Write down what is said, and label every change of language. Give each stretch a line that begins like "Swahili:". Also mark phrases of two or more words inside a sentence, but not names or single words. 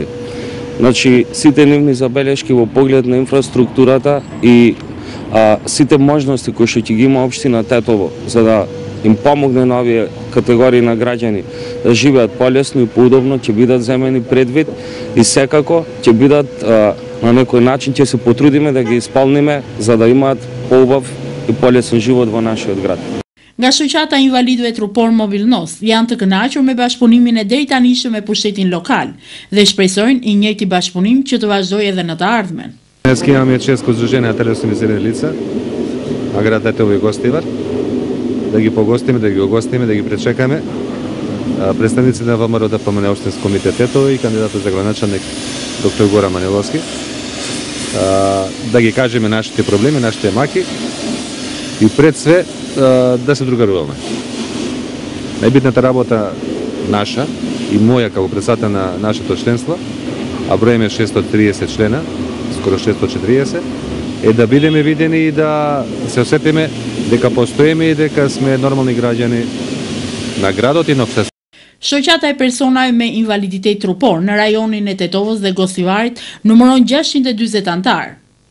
Macedonian: Значи, сите нивни забелешки во поглед на инфраструктурата и сите можности кои што ќе ги има општина Тетово за да им помогне на овие категории на граѓани да живеат полесно и поудобно, ќе бидат земени предвид и секако ќе бидат на некој начин ќе се потрудиме да ги исполниме за да имаат поубав и полесен живот во нашиот град.
Albanian: Nga shoqata e invalidëve trupor Mobil Nost janë të kënaqur me bashkëpunimin e deritanishëm me pushtetin lokal dhe shpresojnë i njëjti bashkëpunim që të vazhdojë edhe në të ardhmen.
Macedonian: Днес имаме често сдружение на телесни лица, на град Тетово и Гостивар, да ги погостиме, да ги огостиме, да ги пречекаме. Представници на ВМРО ДПМНЕ Општински комитет Тетово и кандидатот за градоначалник доктор Горан Манойlovski, да ги кажеме нашите проблеми, нашите маки и пред све да се другаруваме. Најбитната работа наша и моја како председател на нашето членство, а бројме 630 члена, скоро 640, е да бидеме видени и да се осетиме дека постоиме и дека сме нормални граѓани на градот и на општеството.
Albanian: Shoqata e personave me invaliditet trupor në rajonin e Tetovës dhe Gostivarit numëron 640 antar.